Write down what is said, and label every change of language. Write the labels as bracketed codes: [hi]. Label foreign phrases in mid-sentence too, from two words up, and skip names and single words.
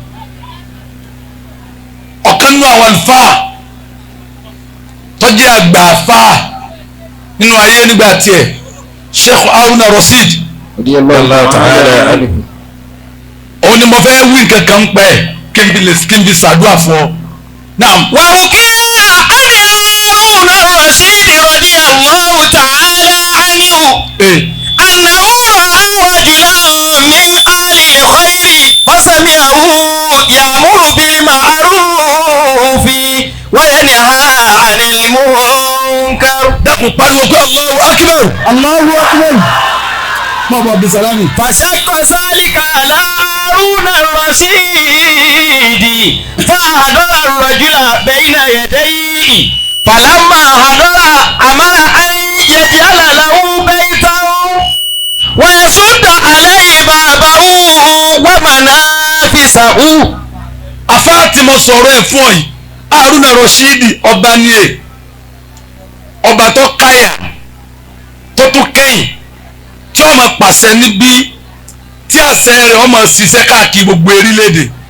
[yo] ọ̀kan nínú àwọn àlùfáà tó jẹ́ àgbà àfáà nínú ayé nígbà tiẹ̀ Sheikh Haruna Rashid. òun ni mo fẹ́ wí nǹkan kan pẹ́ kí n fi ṣàdúrà fún ọ. naam. wà ó kí Haruna Rashid [ar] رضي الله تعالى عنه. أنه رأى رجلا من آل الخير فسمعه يأمر بالمعروف وينهى عن المنكر. [yo] dákun pariwo pé [ar] الله أكبر. [yo] mọ̀ bọ̀ bisalami. [ar] فشق ذلك على هارون الرشيد فحضر الرجل بين يديه فلما حضر أمر أن يجعل له بيتا ويسد عليه بابه ومنافسه. [yo] afá tí mo sọ̀rọ̀ ẹ̀ fún ọ yìí Haruna Rashid ọba ni e ọba tó káyà tó tún kẹ́yìn tí ó máa pàṣẹ níbí tí àṣẹ rẹ̀ ó máa ṣiṣẹ́ káàkiri gbogbo orílẹ̀-èdè